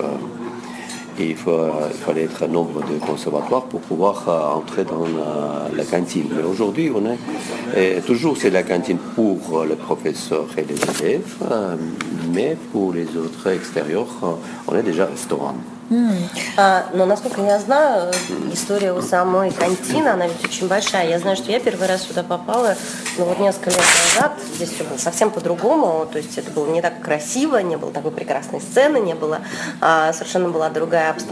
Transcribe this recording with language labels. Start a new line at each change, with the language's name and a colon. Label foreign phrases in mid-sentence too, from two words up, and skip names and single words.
French: Et il fallait être un nombre de conservatoires pour pouvoir entrer dans la cantine. Mais aujourd'hui, toujours c'est la cantine pour les professeurs et les élèves, mais pour les autres extérieurs, on est déjà restaurant.
Russian: Но, насколько я знаю, история у самой кантины, она ведь очень большая. Я знаю, что я первый раз сюда попала, несколько лет назад. Здесь все было совсем по-другому. То есть это было не так красиво, не было такой прекрасной сцены, не было, совершенно была другая обстановка.